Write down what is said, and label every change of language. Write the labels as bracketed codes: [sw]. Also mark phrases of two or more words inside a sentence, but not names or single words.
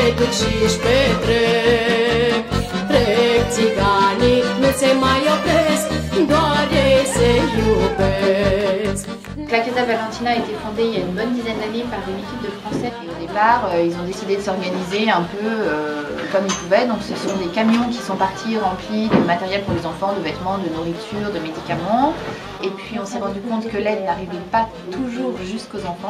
[ro] mic și-și petrec. Trec țiganii, nu se mai opresc, doar ei se iubesc. [fr] La Casa Valentina a été fondée il y a une bonne dizaine d'années par une équipe de Français. Et au départ, ils ont décidé de s'organiser un peu comme ils pouvaient. Donc ce sont des camions qui sont partis remplis de matériel pour les enfants, de vêtements, de nourriture, de médicaments. Et puis on s'est rendu compte que l'aide n'arrivait pas toujours jusqu'aux enfants.